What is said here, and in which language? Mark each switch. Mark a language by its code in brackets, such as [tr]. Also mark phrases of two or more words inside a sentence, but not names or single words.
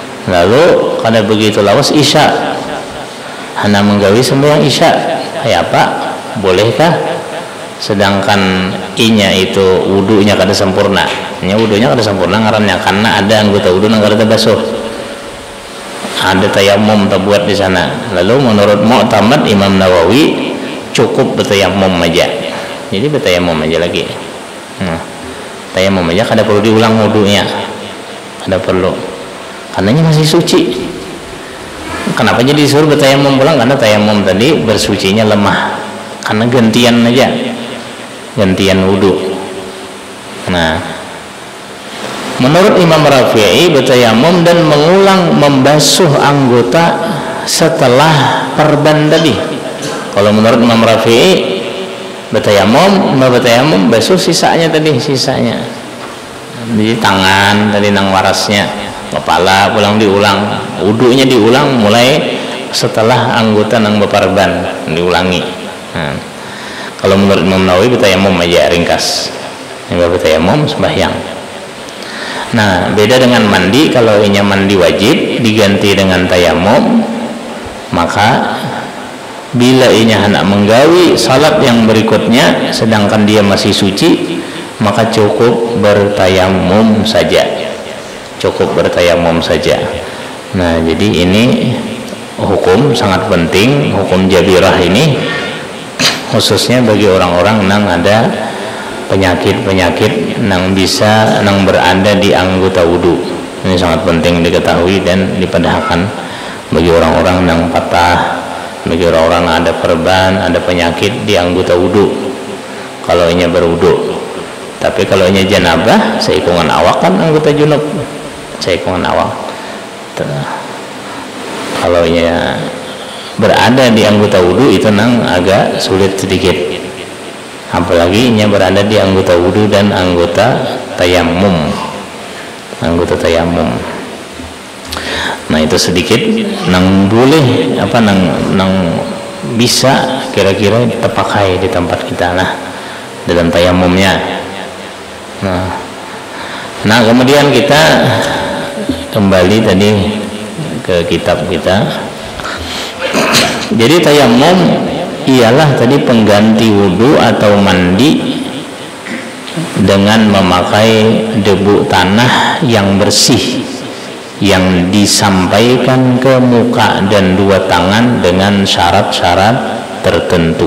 [bjn] lalu kada begitu lawas isya hana menggawi sembahyang isya kayak apa bolehkah sedangkan inya itu wudunya kada sempurna wudunya kada sempurna ngarannya karena ada anggota wudu yang kada basuh ada tayamum terbuat di sana. [id] Lalu menurut Mu'tamad Imam Nawawi cukup bertayamum aja, jadi bertayamum aja lagi. [bjn] Tayamum aja kada perlu diulang wudunya, kada perlu karenanya masih suci. Kenapa jadi disuruh bertayamum pulang? Karena tayamum tadi bersucinya lemah karena gantian aja, gantian wudu. [id] Nah menurut Imam Rafi'i bertayamum dan mengulang membasuh anggota setelah perban tadi. [bjn] Kalau menurut Imam Rafi'i bertayamum basuh sisanya tadi, sisanya di tangan tadi nang warasnya, kepala pulang diulang, wudunya diulang mulai setelah anggota nang beperban diulangi. [id] Kalau menurut Imam Nawawi bertayamum aja ringkas, yang bertayamum sembahyang. [bjn] Nah beda dengan mandi. Kalau inya mandi wajib diganti dengan tayamum, maka bila inya hendak menggawi salat yang berikutnya sedangkan dia masih suci, maka cukup bertayamum saja, cukup bertayamum saja. [id] Nah jadi ini hukum sangat penting, hukum jabirah ini khususnya bagi orang-orang yang ada penyakit-penyakit yang bisa yang berada di anggota wudu. Ini sangat penting diketahui dan dipadahkan bagi orang-orang yang patah, bagi orang-orang yang ada perban, ada penyakit di anggota wudu. [bjn] Kalau inya berwudu, tapi kalau inya janabah, seikungan awak kan anggota junub, seikungan awak. Kalau inya berada di anggota wudu itu nang agak sulit sedikit. Apalagi nya berada di anggota wudu dan anggota tayamum, nah itu sedikit nang boleh apa nang bisa kira-kira terpakai di tempat kita lah dalam tayamumnya. [id] Nah kemudian kita kembali tadi ke kitab kita. Jadi tayamum ialah tadi pengganti wudu atau mandi dengan memakai debu tanah yang bersih yang disampaikan ke muka dan dua tangan dengan syarat-syarat tertentu.